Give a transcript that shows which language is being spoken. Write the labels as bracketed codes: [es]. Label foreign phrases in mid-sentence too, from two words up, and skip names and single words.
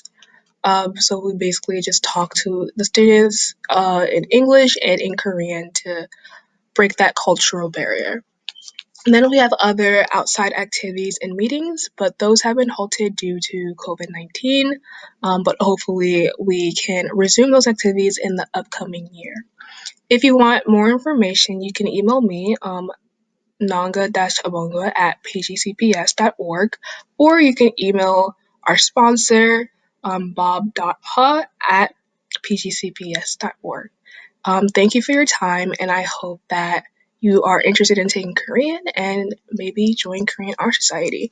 [en] So we basically just talk to the students in English and in Korean to break that cultural barrier. And then we have other outside activities and meetings, but those have been halted due to COVID-19. But hopefully we can resume those activities in the upcoming year. If you want more information, you can email me, nanga-abonga@pgcps.org, or you can email our sponsor, bob.ha@pgcps.org. Thank you for your time, and I hope that you are interested in taking Korean and maybe join Korean Art Society.